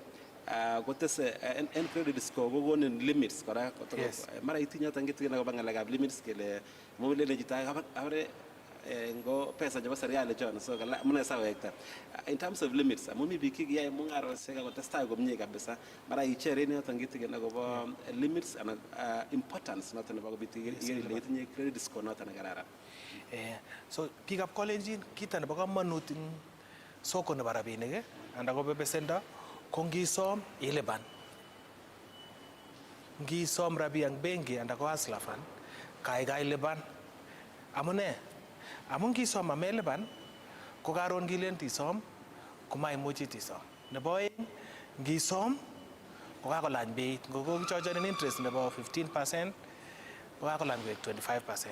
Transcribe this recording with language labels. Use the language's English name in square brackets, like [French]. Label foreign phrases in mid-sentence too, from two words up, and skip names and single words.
[Kalenjin] Kotese en credit score kokonin limits kora. Mara itinye yoton kitigin akobo ngalekab limits kele mobile chito abare ngo pesa chebo serikali chon, so mune sawekta. [English] In terms of limits, [Kalenjin] amu mi biik kiyai mungarosiek ako testai komie kabisa, mara ichere yoton kitigin akobo [English] limits and importance [Kalenjin] noton nebo kobit itinye credit score noton nekararan. So biikab Kalenjin kito nebo kamanut eng soko nebo rabinik anda ko besendo ko ngisom ilipan. Ngisom rabi ang benki anda ko Hustler Fund kaikai lipan. Amune? Amun ngisom amelipan ko karon kilen tisom komaimuchi tisom. Nebo oeng ngisom ko kakolany beit, ngo kokichochonin interest nebo 15% ko kakolany koek 25%.